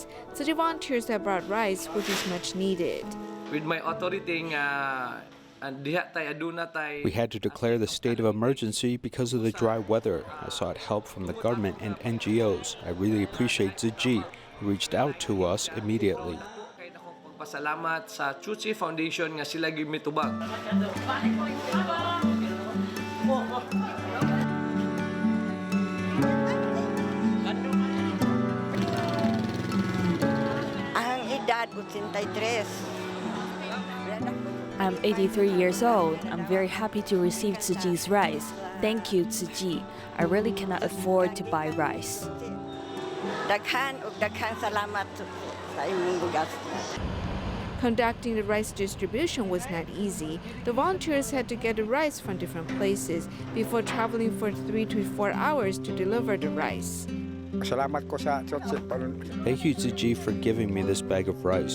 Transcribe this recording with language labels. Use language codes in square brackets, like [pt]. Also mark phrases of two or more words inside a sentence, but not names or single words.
[en] City volunteers have brought rice, which is much needed. With my authority, we had to declare the state of emergency because of the dry weather. I sought help from the government and NGOs. I really appreciate Tzu Chi, who reached out to us immediately. [ceb] Pasalamat sa Tzu Chi Foundation nga sila gimitubag. Ang edad 83. [en] I'm 83 years old. I'm very happy to receive Tzu Chi's rice. Thank you, Tzu Chi. I really cannot afford to buy rice. [ceb] Daghan salamat sa inyong bugas. [en] Conducting the rice distribution was not easy. The volunteers had to get the rice from different places before traveling for 3 to 4 hours to deliver the rice. Thank you, Tzu Chi, for giving me this bag of rice.